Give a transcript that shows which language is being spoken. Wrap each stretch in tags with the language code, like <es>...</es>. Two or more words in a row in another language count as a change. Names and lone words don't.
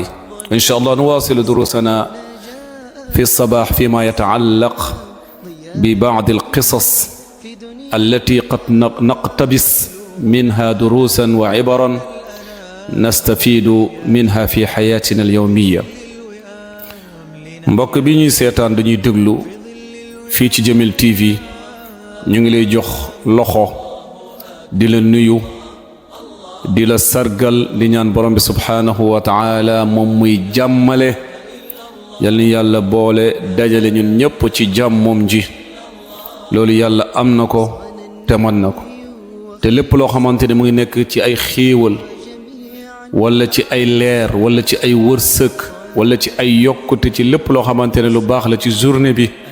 <ar>إن شاء الله نواصل دروسنا في الصباح فيما يتعلق ببعض القصص التي قد نقتبس منها دروسا وعبرا نستفيد منها في حياتنا اليومية.</ar> <wo>mbokk bi ñuy seetaan dañuy déglu fii ci Jamil TV ñu ngi lay jox loxo di la nuyu di la sargal di ñaan borom bi</wo> <ar>سبحانه وتعالى</ar> <wo>moom muy jàmmale yal ni yàlla boole dajale ñun ñépp ci jàmmoom ji loolu yàlla am na ko te mën na ko te lépp loo xamante ne mu ngi nekk ci ay xéewal wala ci ay leer wala ci ay wërsëg wala ci ay yokkute ci lépp loo xamante ne lu baax la ci journée bi</wo>